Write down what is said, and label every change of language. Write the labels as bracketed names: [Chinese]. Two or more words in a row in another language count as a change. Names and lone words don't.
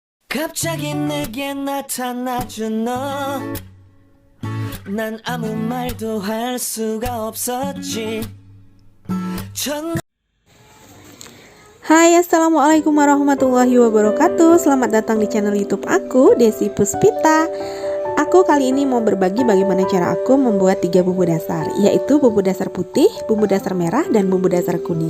[Korean] 갑자기 내게 나타나준 너. 난 아무 말도 할 수가 없었지. [Arabic] Hai, السلام عليكم ورحمة الله وبركاته. [Indonesian] Selamat datang di channel YouTube aku, Desi Puspita. Aku kali ini mau berbagi bagaimana cara aku membuat 3 bumbu dasar, yaitu bumbu dasar putih, bumbu dasar merah, dan bumbu dasar kuning.